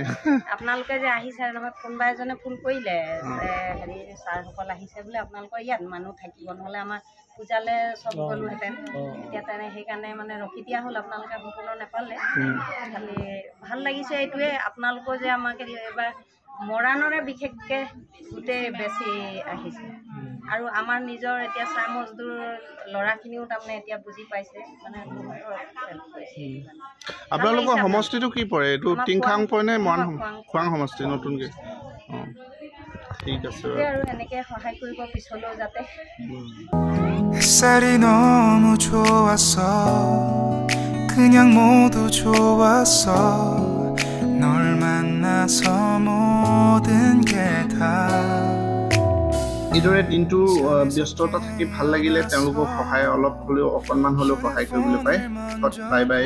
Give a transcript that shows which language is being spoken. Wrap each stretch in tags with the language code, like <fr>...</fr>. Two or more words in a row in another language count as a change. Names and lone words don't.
<as>আপোনালোকে যে আহিছে নহয় কোনোবা এজনে ফোন কৰিলে হেৰি ছাৰসকল আহিছে বোলে আপোনালোকৰ ইয়াত মানুহ থাকিব নহ'লে আমাৰ পূজালে চব গ'লোহেঁতেন এতিয়া তেনে সেইকাৰণে মানে ৰখি দিয়া হ'ল আপোনালোকে সম্পূৰ্ণ নাপালে খালি ভাল লাগিছে এইটোৱে আপোনালোকৰ যে আমাক এবাৰ মৰাণৰে বিশেষকৈ গোটেই বেছি আহিছে আৰু আমাৰ নিজৰ এতিয়া চাহ মজদুৰ ল'ৰাখিনিও তাৰমানে এতিয়া বুজি পাইছে মানে আপোনালোকৰ সমষ্টিটো কি পৰে এইটো টিংখাং পৰে নে মৰাণ খোৱাং সমষ্টি নতুনকৈ অঁ ঠিক আছে আৰু এনেকৈ সহায় কৰিব পিছলৈও যাতে</as> <ko>햇살이 너무 좋았어 그냥 모두 좋았어 널 만나서 모든 게 다</ko> <as>এইদৰে দিনটো ব্যস্ততা থাকি ভাল লাগিলে তেওঁলোকক সহায় অলপ হ'লেও অকণমান হ'লেও সহায় কৰিবলৈ পায়</as> <en>bye bye</en>